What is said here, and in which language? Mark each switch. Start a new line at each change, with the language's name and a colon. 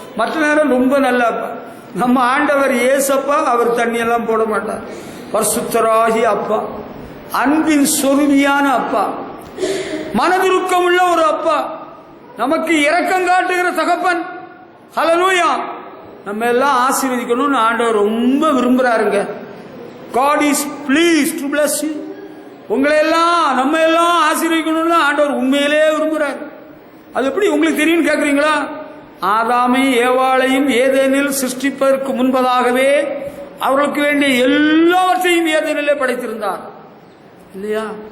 Tamil: மற்ற நேரம் ரொம்ப நல்ல அப்பா. நம்ம ஆண்டவர் இயேசப்பா, அவர் தண்ணி எல்லாம் போட மாட்டார். பரிசுத்தராகி அப்பா, அன்பின் சொருவியான அப்பா, மனதுருக்கம் உள்ள ஒரு அப்பா, நமக்கு இரக்கம் காட்டுகிற தகப்பன். ஹல்லேலூயா. நம்ம எல்லாம் ஆசீர்வதிக்கணும்னு ஆண்டவர் ரொம்ப விரும்புறாருங்க.
English: God is pleased to bless you.
Tamil: உங்களை எல்லாம் நம்ம எல்லாம் ஆசீர்வதிக்கணும்னு ஆண்டவர் உண்மையிலே விரும்புறார். அது எப்படி உங்களுக்கு தெரியும் கேட்குறீங்களா? ஆதாமை ஏவாளையும் ஏதேனில் சிருஷ்டிப்பதற்கு முன்பதாகவே அவர்களுக்கு வேண்டிய எல்லாவற்றையும் ஏதேனிலே படைத்திருந்தார் இல்லையா?